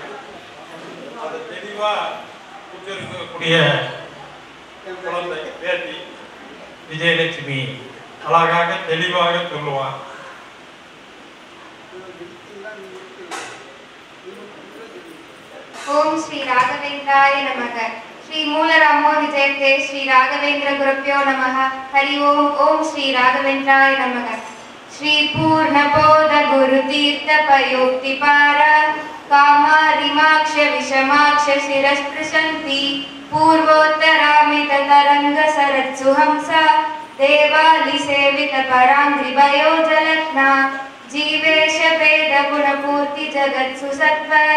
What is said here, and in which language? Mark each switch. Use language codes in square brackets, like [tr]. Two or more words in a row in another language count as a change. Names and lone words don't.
[ta] அதை தெளிவா உச்சரிக்கக்கூடிய குழந்தை பேட்டி விஜயலட்சுமி அழகாக தெளிவாக சொல்லுவான். [sa] ॐ श्री राघवेन्द्राय नमः. श्री मूलरामो विजयते श्री राघवेंद्र गुरुभ्यो नमः. हरि ओम. ओम श्री राघवेंद्राय नमः. श्री पूर्णबोध गुरु तीर्थ पयोक्ति पारा कामारिमाक्ष विषमाक्ष शिरस्पृशन्ति पूर्वोत्तरामित तरंग सरत्सुहंसा देवालि सेवित परांग्रिभयो जलग्ना जीवेश भेद गुणपूर्ति जगत्सु सत्व